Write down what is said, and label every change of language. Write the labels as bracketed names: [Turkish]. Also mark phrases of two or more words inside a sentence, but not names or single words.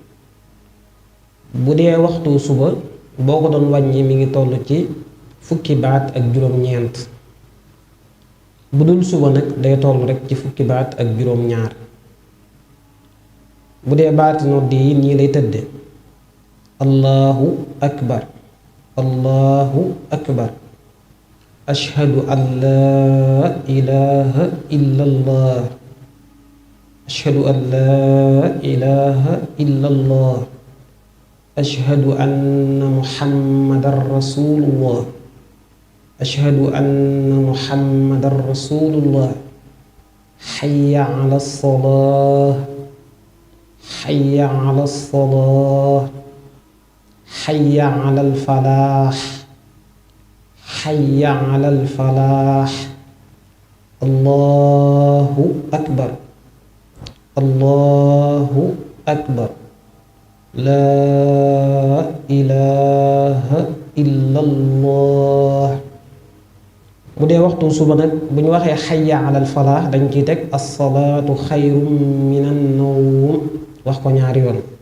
[Wolof] bu dee waxtu suba boo ko doon wàññi mi ngi toll ci fukki baat ak juróom-ñeent bu dul suba nag day toll rek ci fukki baat ak juróom-ñaar bu dee baati nodd yi nii lay tëdde [Arabic] الله أكبر الله أكبر أشهد أن لا إله إلا الله أشهد أن لا إله إلا الله أشهد أن محمدا رسول الله أشهد أن محمدا رسول الله حي على الصلاة حي على الصلاة حي على الفلاح حي على الفلاح الله أكبر الله أكبر لا إله إلا الله [Wolof] bu dee waxtu suba nag bu ñu waxee [Arabic] حي على الفلاح [Wolof] dañ ciy teg [Arabic] الصلاة خير من النوم [Wolof] wax ko ñaari yoon